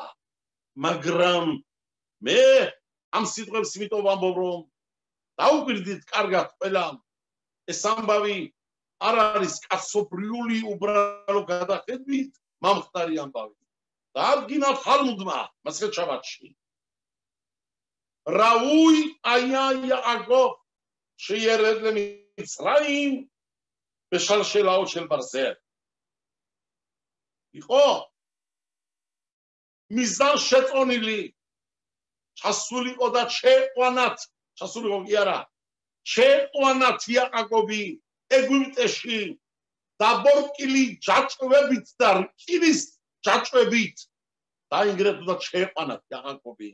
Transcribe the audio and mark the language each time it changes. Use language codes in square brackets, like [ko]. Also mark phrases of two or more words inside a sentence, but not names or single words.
[ka] მაგრამ მე ამ სიტყვებს იმიტომ ვამბობ, რომ დაუკვირდით კარგად ყველამ, ეს ამბავი არ არის კაცობრიული უბრალო გადახედვით მომხდარი ამბავი. დაადგინა თალმუდმა მასხეთ შაბათში. [he] ראוי היה יעקב שירד למצרים בשלשלאות של ברזל. [ka] იყო მიზან შეწონილი ჩასულიყო და შეყვანათ, ჩასულიყო კი არა, შეყვანათ იაკაკობი ეგვიპტეში დაბორკილი ჯაჭვებით და რკინის ჯაჭვებით დაინგრეთ და შეყვანათ იაკაკობი.